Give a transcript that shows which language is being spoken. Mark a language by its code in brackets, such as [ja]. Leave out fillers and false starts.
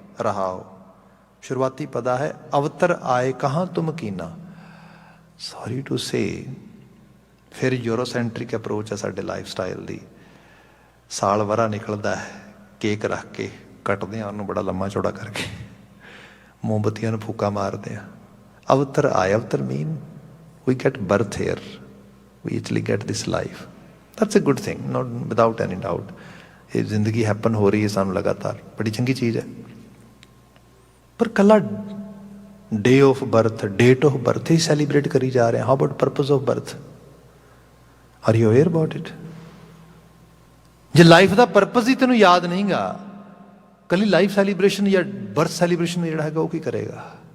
[pa] ਰਹਾਓ ਸ਼ੁਰੂਆਤੀ ਪਦਾ ਹੈ, ਅਵਤਰ ਆਏ ਕਹਾਂ ਤੁਮ ਕੀਨਾ। [en] sorry to say, [pa] ਫਿਰ ਯੂਰੋਸੈਂਟਰਿਕ ਅਪਰੋਚ ਹੈ ਸਾਡੇ ਲਾਈਫ ਸਟਾਈਲ ਦੀ। ਸਾਲ ਵਰਾ ਨਿਕਲਦਾ ਹੈ, ਕੇਕ ਰੱਖ ਕੇ ਕੱਟਦੇ ਹਾਂ ਉਹਨੂੰ ਬੜਾ ਲੰਮਾ ਚੌੜਾ ਕਰਕੇ, ਮੋਮਬੱਤੀਆਂ ਨੂੰ ਫੂਕਾ ਮਾਰਦੇ ਹਾਂ। ਅਵਤਰ ਆਏ, ਅਵਤਰ ਮੀਨ [en] we get birth here, we actually get this life. That's a good thing, not without any doubt. [pa] ਇਹ ਜ਼ਿੰਦਗੀ ਹੈਪਨ ਹੋ ਰਹੀ ਹੈ ਸਾਨੂੰ ਲਗਾਤਾਰ, ਬੜੀ ਚੰਗੀ ਚੀਜ਼ ਹੈ। ਪਰ ਕੱਲਾ ਡੇ of birth, date of birth he celebrate ਕਰੀ ਜਾ ਰਹੇ ਹਾਂ। [en] How about purpose of birth? Are you aware about it? [pa] ਜੇ ਲਾਈਫ ਦਾ ਪਰਪਸ ਹੀ ਤੈਨੂੰ ਯਾਦ ਨਹੀਂਗਾ, ਕੱਲੀ ਲਾਈਫ ਸੈਲੀਬ੍ਰੇਸ਼ਨ ਜਾਂ ਬਰਥ ਸੈਲੀਬ੍ਰੇਸ਼ਨ ਜਿਹੜਾ ਹੈਗਾ ਉਹ ਕੀ ਕਰੇਗਾ?